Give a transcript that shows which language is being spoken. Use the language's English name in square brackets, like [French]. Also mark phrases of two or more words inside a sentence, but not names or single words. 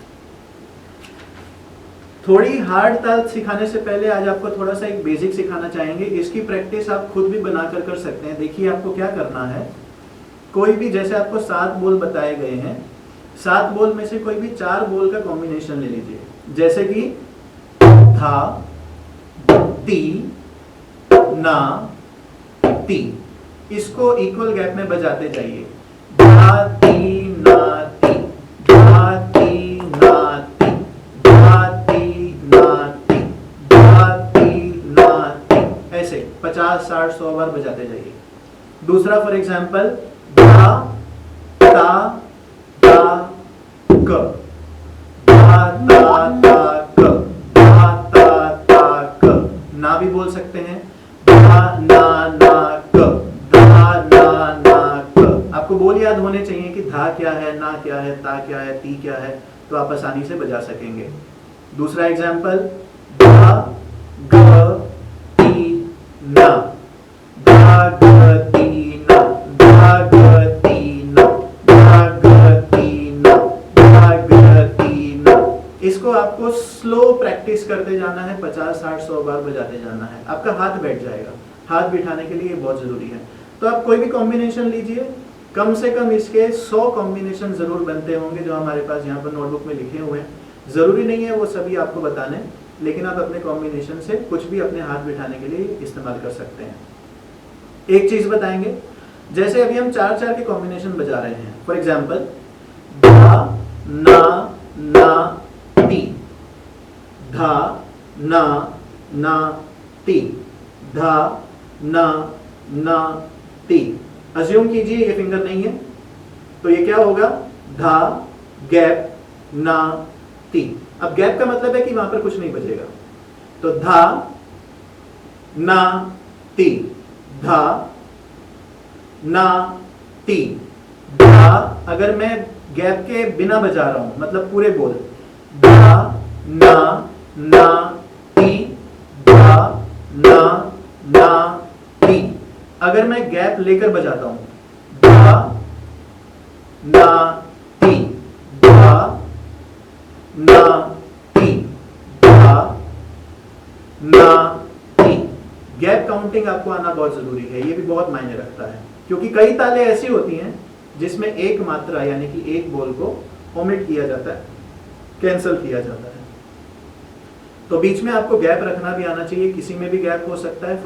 [Hindi] थोड़ी हार्ड ताल सिखाने से पहले आज आपको थोड़ा सा एक बेसिक सिखाना चाहेंगे। इसकी प्रैक्टिस आप खुद भी बनाकर कर सकते हैं। देखिए आपको क्या करना है, कोई भी, जैसे आपको 7 बोल बताए गए हैं, 7 बोल में से कोई भी 4 बोल का कॉम्बिनेशन ले लीजिए, जैसे कि धा, ती, ना, ती। इसको [English] equal gap [Hindi] में बजाते जाइए। धा, ती, ना, ती, धा, ती, ना, ती, धा, ती, ना, ती, धा, ती, ना, ती। ऐसे 50, 60, 100 बार बजाते जाइए। दूसरा [English] for example, [Hindi] धा, ता, ता, क, धा, ता, ता, क, धा, ता, ता, क। ना भी बोल सकते हैं, धा, ना, ना, क, धा, ना, ना, क। आपको बोल याद होने चाहिए कि धा क्या है, ना क्या है, ता क्या है, ती क्या है, तो आप आसानी से बजा सकेंगे। दूसरा एग्जाम्पल, धा, ग, ती, ना, धा, ग, ती, ना, धा, ग, ती, ना, धा, ग, ती, ना, धा, ग, ती, ना। इसको आपको [English] slow practice [Hindi] करते जाना है, 50, 60, 100 बार बजाते जाना है। आपका हाथ बैठ जाएगा। हाथ बिठाने के लिए बहुत जरूरी है। तो आप कोई भी कॉम्बिनेशन लीजिए, कम से कम इसके 100 कॉम्बिनेशन जरूर बनते होंगे जो हमारे पास यहाँ पर नोटबुक में लिखे हुए हैं। जरूरी नहीं है वो सभी आपको बताने, लेकिन आप अपने कॉम्बिनेशन से कुछ भी अपने हाथ बिठाने के लिए इस्तेमाल कर सकते हैं। एक चीज बताएंगे, जैसे अभी हम 4-4 के कॉम्बिनेशन बजा रहे हैं। [English] for example, धा, ना, ती, धा, ना, ती, धा, ना, ती। [Hindi] अज्यूम कीजिए ये फिंगर नहीं है, तो ये क्या होगा, धा, गैप, ना, ती। अब गैप का मतलब है कि वहां पर कुछ नहीं बजेगा। तो धा, ना, ती, धा, ना, ती, धा। अगर मैं गैप के बिना बजा रहा हूं, मतलब पूरे बोल, धा, ना, ती, धा, ना, ती। अगर मैं गैप लेकर बजाता हूं, धा, ना, ती, धा, ना, ती, धा, ना, ती। [English] gap counting [Hindi] आपको आना बहुत जरूरी है। ये भी बहुत मायने रखता है, क्योंकि कई तालें ऐसी होती हैं जिसमें एक मात्रा यानी कि एक बोल को ओमिट किया जाता है, कैंसिल किया जाता है। तो बीच में आपको गैप रखना भी आना चाहिए। किसी में भी गैप हो सकता है।